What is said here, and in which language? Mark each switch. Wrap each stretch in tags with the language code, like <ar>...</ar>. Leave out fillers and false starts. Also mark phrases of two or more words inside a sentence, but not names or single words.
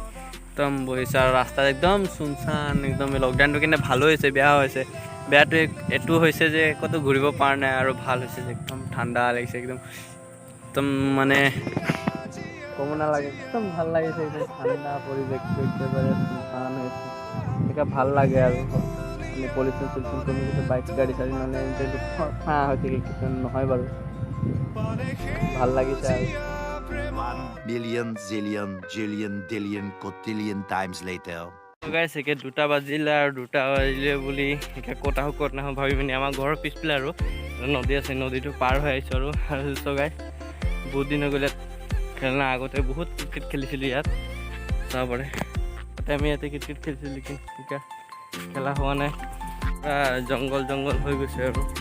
<as>একদম বহিছে আৰু ৰাস্তাত একদম চুনচান একদম লকডাউনটো কিন্তু ভালো হৈছে বেয়া হৈছে বেয়াটো এইটো হৈছে যে ক'তো ঘূৰিব পৰা নাই আৰু ভাল হৈছে যে একদম ঠাণ্ডা লাগিছে একদম একদম মানে ক'ব নালাগে একদম ভাল লাগিছে একদম ঠাণ্ডা পৰিৱেশটো একেবাৰে চুনচান হৈছে এনেকৈ ভাল লাগে আৰু মানে পলিউশ্যন চলিউশ্যন কমি গৈছে বাইক গাড়ী চাড়ী মানে ফাঁ হৈ থাকে কিছু নহয় বাৰু ভাল লাগিছে আৰু</as> <en>1 billion, zillion, jillion, dillion, cotillion times later.</en> <as>গাইছ একে 2টা বাজিলে আৰু 2টা বাজিলে বুলি এতিয়া ক'ত আহোঁ ক'ত নাহোঁ ভাবি পিনি আমাৰ ঘৰৰ পিছফালে আৰু নদী আছে নদীটো পাৰ হৈ আহিছোঁ আৰু গাইছ বহুত দিন হৈ গ'লে খেলনা আগতে বহুত ক্ৰিকেট খেলিছিলোঁ ইয়াত চাব পাৰে তাতে আমি ইয়াতে ক্ৰিকেট খেলিছিলোঁ লেকিন এতিয়া খেলা হোৱা নাই পুৰা জংঘল হৈ গৈছে আৰু</as>